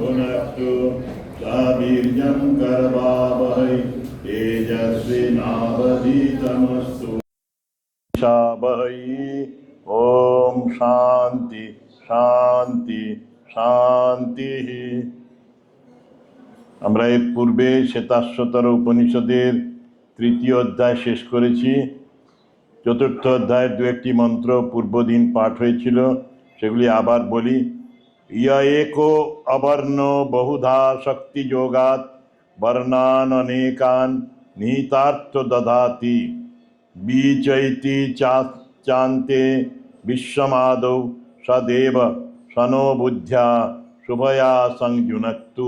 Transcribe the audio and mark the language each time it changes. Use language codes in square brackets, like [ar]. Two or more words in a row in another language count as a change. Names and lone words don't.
[sa] भुनक्तु वीर्यं करवावहै तेजस्विनावधीतमस्तु वै। ओम शांति शांति शांति। [bn] আমরা এর পূর্বে শ্বেতাশ্বতর উপনিষদের তৃতীয় অধ্যায় শেষ করেছি। চতুর্থ অধ্যায়ের দু একটি মন্ত্র পূর্বদিন পাঠ হয়েছিল, সেগুলি আবার বলি। [sa] ইয় একো অবর্ণ বহুধা শক্তি যোগাৎ বর্ণান অনেকান নিহিতার্থ দধাতি বীচৈতি চান্তে বিশ্বমাদৌ সদেব সনো বুদ্ধ্যা শুভয়া সংযুনক্তু।